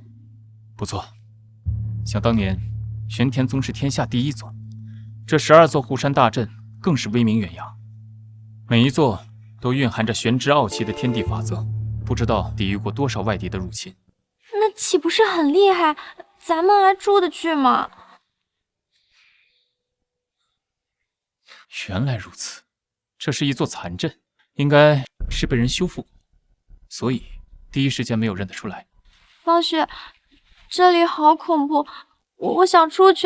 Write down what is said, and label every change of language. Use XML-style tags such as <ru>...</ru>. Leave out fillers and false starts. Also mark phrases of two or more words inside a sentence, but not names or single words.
<zh>不错，想当年玄天宗是天下第一座，这12座护山大阵更是威名遠揚，每一座都蘊含着玄之傲气的天地法則，不知道抵禦過多少外敵的入侵。那豈不是很厲害？ 咱們還出得去嗎？原來如此，這是一座殘陣，應該是被人修復過，所以第一時間沒有認得出來。方旭，這裡好恐怖，我想出去。</zh>